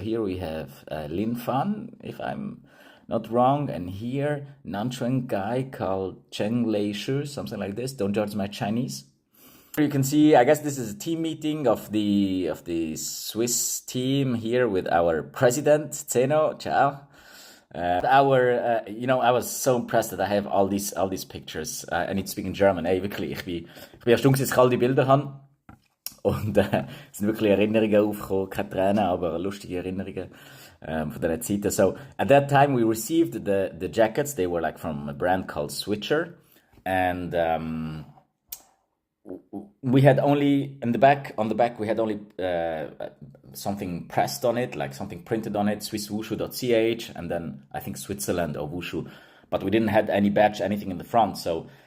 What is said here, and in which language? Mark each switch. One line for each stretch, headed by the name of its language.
English: So here we have Lin Fan, if I'm not wrong, and here Nanchuan guy called Cheng Lei Shu, something like this. Don't judge my Chinese. Here you can see, I guess this is a team meeting of the Swiss team here with our president Zeno. Ciao. I was so impressed that I have all these pictures. I need to speak in German.
German: Ey, wirklich, ich bin erstaunt, dass ich all die Bilder habe. Und es sind wirklich Erinnerungen aufgekommen, keine Tränen, aber lustige Erinnerungen von der Zeit.
English: So at that time we received the jackets. They were like from a brand called Switcher, and we had only on the back we had only something pressed on it, like something printed on it, swisswushu.ch, and then I think Switzerland or Wushu, but we didn't have any badge, anything in the front. So